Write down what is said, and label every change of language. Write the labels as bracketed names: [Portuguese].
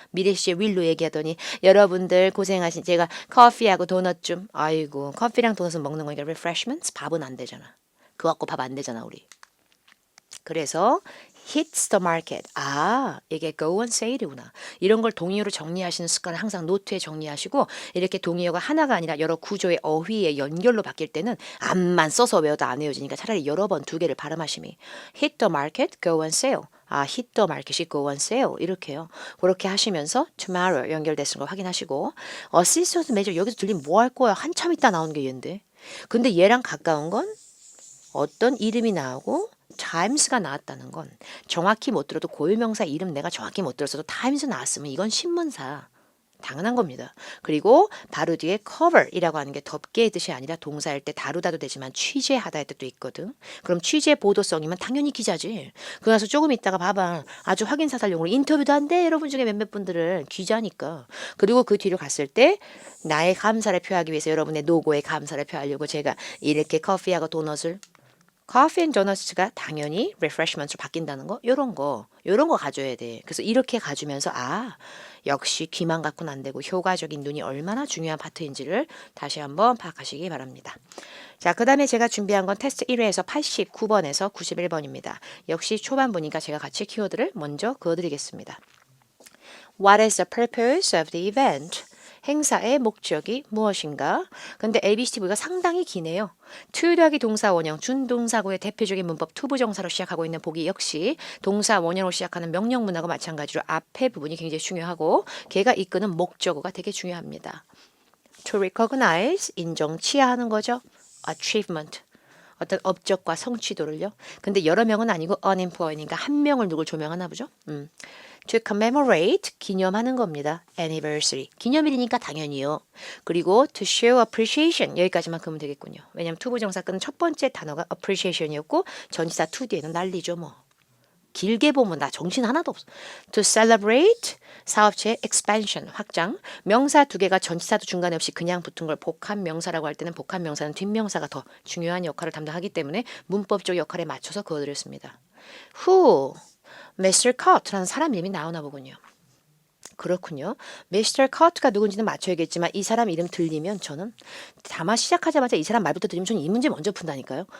[Korean] 미래 시에 윌로 얘기하더니 여러분들 고생하신 제가 커피하고 도넛 좀. 아이고 커피랑 도넛은 먹는 거니까 refreshments 밥은 안 되잖아. 그거 갖고 밥 안 되잖아 우리. 그래서 [English] hits the market. [Korean] 이게 [English] go on sale [Korean] 이구나. 이런 걸 동의어로 정리하시는 습관을 항상 노트에 정리하시고 이렇게 동의어가 하나가 아니라 여러 구조의 어휘의 연결로 바뀔 때는 앞만 써서 외워도 안 외워지니까 차라리 여러 번 2개를 발음하심이 [English] hit the market, go on sale. hit the market [Korean] 이 [English] go on sale [Korean] 이렇게요. 그렇게 하시면서 tomorrow 연결됐은 걸 확인하시고 assistant manager 여기서 들리면 뭐 할 거야? 한참 있다 나오는 게 얘인데. 근데 얘랑 가까운 건 어떤 이름이 나오고 times가 나왔다는 건 정확히 못 들어도 고유명사 이름 내가 정확히 못 들었어도 times 나왔으면 이건 신문사. 당연한 겁니다. 그리고 바로 뒤에 cover이라고 하는 게 덮개의 뜻이 아니라 동사일 때 다루다도 되지만 취재하다의 뜻도 있거든. 그럼 취재 보도성이면 당연히 기자지. 그래서 조금 있다가 봐봐. 아주 확인사살용으로 인터뷰도 한대. 여러분 중에 몇몇 분들은 기자니까. 그리고 그 뒤로 갔을 때 나의 감사를 표하기 위해서 여러분의 노고에 감사를 표하려고 제가 이렇게 커피하고 도넛을 커피 앤 도넛가 당연히 refreshment으로 바뀐다는 거 요런 거 가져야 돼. 그래서 이렇게 가주면서 역시 귀만 갖고는 안 되고 효과적인 눈이 얼마나 중요한 파트인지를 다시 한번 파악하시기 바랍니다. 자, 그 다음에 제가 준비한 건 테스트 1회에서 89번에서 91번입니다. 역시 초반부니까 제가 같이 키워드를 먼저 그어드리겠습니다. [English] What is the purpose of the event? [Korean] 행사의 목적이 무엇인가? 근데 ABCD가 상당히 기네요. to 더하기 동사 원형, 준동사구의 대표적인 문법 투부정사로 시작하고 있는 보기 역시 동사 원형으로 시작하는 명령문하고 마찬가지로 앞에 부분이 굉장히 중요하고 걔가 이끄는 목적어가 되게 중요합니다. [English] To recognize, [Korean] 인정, 치하하는 거죠. achievement, 어떤 업적과 성취도를요. 근데 여러 명은 아니고 unemployed니까 한 명을 누굴 조명하나 보죠. [English] To commemorate, [Korean] 기념하는 겁니다. anniversary, 기념일이니까 당연히요. 그리고 [English] to show appreciation, [Korean] 여기까지만 그으면 되겠군요. 왜냐하면 투부정사 끄는 첫 번째 단어가 appreciation이었고 전치사 to 뒤에는 난리죠 뭐. 길게 보면 나 정신 하나도 없어. [English] To celebrate, [Korean] 사업체의 expansion, 확장. 명사 두 개가 전치사도 중간에 없이 그냥 붙은 걸 복합 명사라고 할 때는 복합 명사는 뒷명사가 더 중요한 역할을 담당하기 때문에 문법적 역할에 맞춰서 그어드렸습니다. [English] Who? Mr. [Korean] Cut라는 사람 이름이 나오나 보군요. 그렇군요. Mr. Cut가 누군지는 맞춰야겠지만 이 사람 이름 들리면 저는 다만 시작하자마자 이 사람 말부터 들리면 저는 이 문제 먼저 푼다니까요.